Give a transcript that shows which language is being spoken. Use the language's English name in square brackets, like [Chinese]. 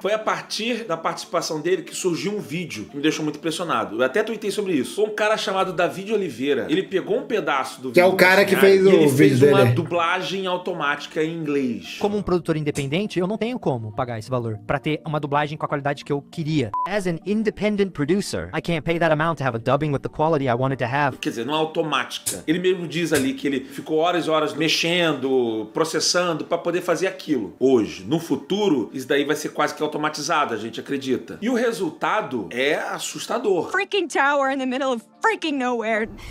[Portuguese] Foi a partir da participação dele que surgiu um vídeo que me deixou muito impressionado. Eu até tuitei sobre isso. Foi um cara chamado David Oliveira. Ele pegou um pedaço do vídeo. Que é o cara que fez o vídeo dele. Ele fez uma dublagem automática em inglês. Como um produtor independente, eu não tenho como pagar esse valor pra ter uma dublagem com a qualidade que eu queria. [English] As an independent producer, I can't pay that amount to have a dubbing with the quality I wanted to have. [Portuguese] Quer dizer, não é automática. Ele mesmo diz ali que ele ficou horas e horas mexendo, processando pra poder fazer aquilo. Hoje, no futuro, isso daí vai ser quase que automatizado, a gente acredita. E o resultado é assustador. [English] Freaking tower in the middle of freaking nowhere.